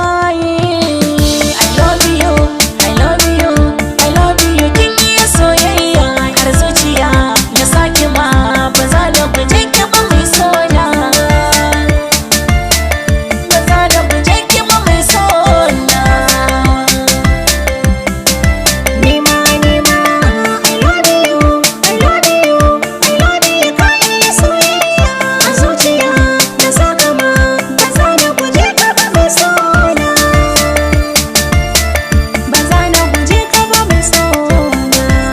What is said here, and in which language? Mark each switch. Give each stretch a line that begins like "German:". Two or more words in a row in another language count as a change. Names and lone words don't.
English: I love you, I love you, I love you.
Hausa: Kin iya soyayya har zuciya ya sake ma, ba za na guje ki ba mai sona. Ba za na guje ki ba mai sona. Ni ma, ni ma,
English: I love you, I love you, I love you.
Hausa: Ka iya soyayya a zuciya na saka ma, ba za na guje ka ba mai sona. Ba za na guje ka ba mai sona.